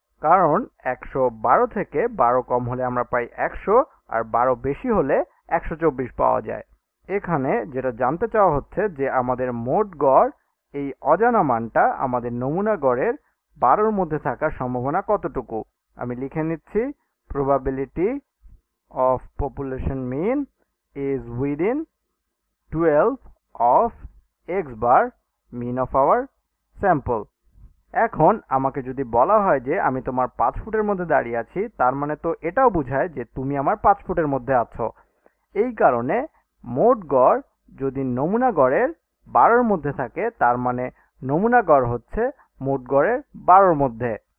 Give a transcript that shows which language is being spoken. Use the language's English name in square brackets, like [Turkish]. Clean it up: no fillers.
[Bangla] কারণ 112 থেকে 12 কম হলে আমরা পাই 100, আর 12 বেশি হলে 124 পাওয়া যায়। এখানে যেটা জানতে চাওয়া হচ্ছে যে আমাদের মোট গড়, এই অজানা মানটা আমাদের নমুনা গড়ের 12-র মধ্যে থাকার সম্ভাবনা কতটুকু। আমি লিখে নিচ্ছি, [English] Probability of population mean is within 12 of x bar mean of our sample. [Bangla] এখন আমাকে যদি বলা হয় যে আমি তোমার 5 ফুটের মধ্যে দাঁড়িয়ে আছি, তার মানে তো এটাও বোঝায় যে তুমি আমার 5 ফুটের মধ্যে আছো। এই কারণে মোট গড় যদি নমুনা গড়ের 12-র মধ্যে থাকে, তার মানে নমুনা গড় হচ্ছে মোট গড়ের 12-র মধ্যে।